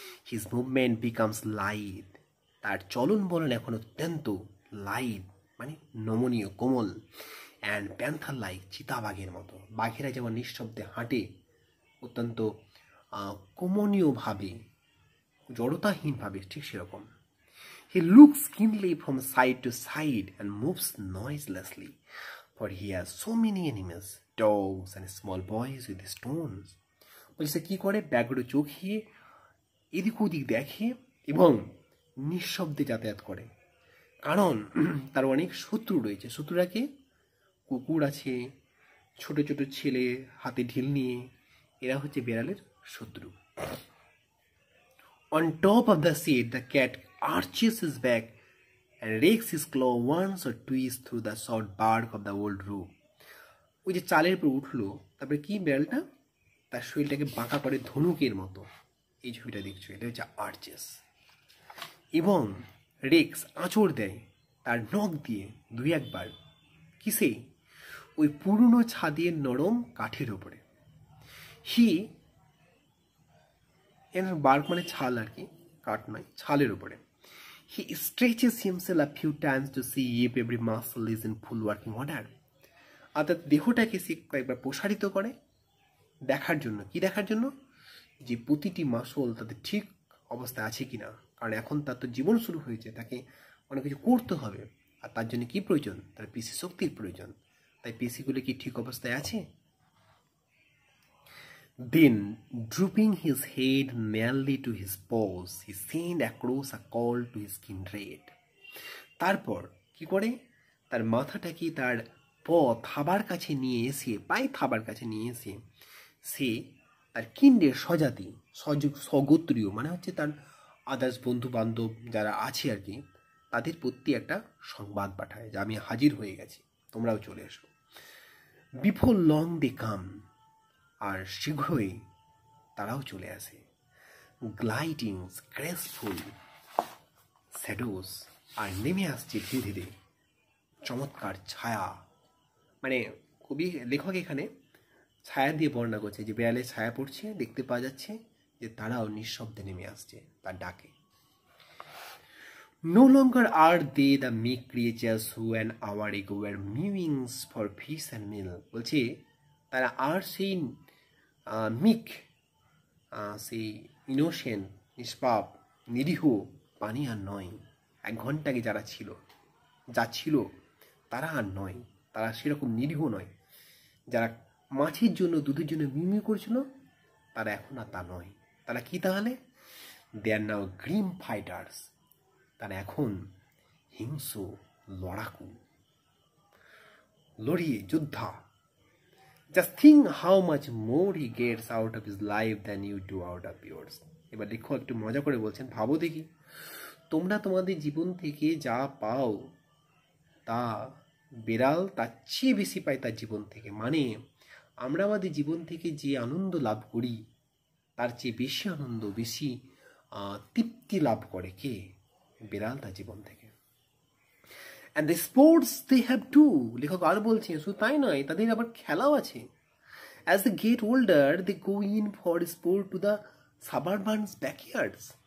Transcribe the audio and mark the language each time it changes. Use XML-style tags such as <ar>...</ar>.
<en>His movement becomes light.</en> <bn>তার চলন বলন এখন অত্যন্ত লাইট মানে নমনীয়, কোমল।</bn> <en>and panther like,</en> <bn>চিতাবাঘের মতো। বাঘেরা যেমন নিঃশব্দে হাঁটে অত্যন্ত কমনীয়ভাবে, জড়তাহীনভাবে, ঠিক সেরকম।</bn> <en>He looks keenly from side to side and moves noiselessly, for he has so many enemies, dogs and small boys with stones.</en> <bn>বলছে কি করে, ব্যাঘ্র চোখে এদিক ওদিক দেখে এবং নিঃশব্দে যাতায়াত করে, কারণ তার অনেক শত্রু রয়েছে। শত্রুরা কে? কুকুর আছে, ছোট ছোট ছেলে হাতে ঢিল নিয়ে, এরা হচ্ছে বেড়ালের শত্রু।</bn> <en>On top of the seat, the cat arches his back and rakes his claw once or twice through the soft bark of the old roof.</en> <bn>ওই যে চালের উপর উঠলো, তারপরে কি বেড়ালটা তার শরীরটাকে বাঁকা করে ধনুকের মতো, এই ছবিটা দেখছো, এটা হচ্ছে আর্চেস। এবং রেক্স আঁচড় দেয় তার নখ দিয়ে দুই একবার, কিসে? ওই পুরনো ছাদের নরম কাঠের ওপরে।</bn> <en>he bark</en> <bn>মানে ছাল আর কি, কাঠ নয়, ছালের উপরে।</bn> <en>He stretches himself a few times to see if every muscle is in full working order.</en> <bn>অর্থাৎ দেহটাকে সে কয়েকবার প্রসারিত করে দেখার জন্য। কি দেখার জন্য? যে প্রতিটি মাসল তাদের ঠিক অবস্থায় আছে কিনা, কারণ এখন তার তো জীবন শুরু হয়েছে, তাকে অনেক কিছু করতে হবে, আর তার জন্য কি প্রয়োজন? তার পেশি শক্তির প্রয়োজন। তাই পেশিগুলো কি ঠিক অবস্থায় আছে?</bn> <en>Then, drooping his head nearly to his paws, he sent across a call to his kindred.</en> <bn>তারপর কি করে? তার মাথাটাকে তার থাবার কাছে নিয়ে এসে, পায়ে থাবার কাছে নিয়ে এসে, সে তার কিন্ডের স্বজাতি, স্বগোত্রীয় মানে হচ্ছে তার আদার্স বন্ধু বান্ধব যারা আছে আর কি, তাদের প্রতি একটা সংবাদ পাঠায় যে আমি হাজির হয়ে গেছি, তোমরাও চলে এসো।</bn> <en>before long they came,</en> <bn>আর শীঘ্রই তারাও চলে আসে।</bn> <en>gliding graceful shadows,</en> <bn>আর নেমে আসছে ধীরে ধীরে চমৎকার ছায়া। মানে কবি লেখক এখানে ছায়া দিয়ে বর্ণনা করছে যে বেড়ালে ছায়া পড়ছে, দেখতে পাওয়া যাচ্ছে যে তারাও নিঃশব্দে নেমে আসছে তার ডাকে।</bn> <en>No longer are they the meek creatures who an hour ago were mewing for fish and meal.</en> <bn>বলছে তারা আর সেই মিক, সেই ইনোসেন্ট, নিষ্পাপ, নিরীহ পানি আর নয়। 1 ঘন্টা আগে যারা ছিল, যা ছিল তারা আর নয়, তারা সেরকম নিরীহ নয়। যারা মাছের জন্য, দুধের জন্য মিউমিউ করছিল, তারা এখন আর তা নয়। তারা কি তাহলে?</bn> <en>they are now grim fighters,</en> <bn>তারা এখন হিংস্র লড়াকু, লড়িয়ে যোদ্ধা।</bn> <en>Just think how much more he gets out of his life than you do out of yours.</en> <bn>এবার দেখো, একটু মজা করে বলছেন, ভাবো দেখি, তোমরা তোমাদের জীবন থেকে যা পাও তা বেড়াল তার চেয়ে বেশি পায় তার জীবন থেকে। মানে আমরা আমাদের জীবন থেকে যে আনন্দ লাভ করি তার চেয়ে বেশি আনন্দ, বেশি তৃপ্তি লাভ করে কে? বেড়াল তার জীবন থেকে।</bn> <en>And the sports they have too,</en> <bn>লেখক আর বলছেন, শুধু তাই নয়, তাদের আবার খেলাও আছে।</bn> <en>As they get older, they go in for sport to the suburban backyards.</en>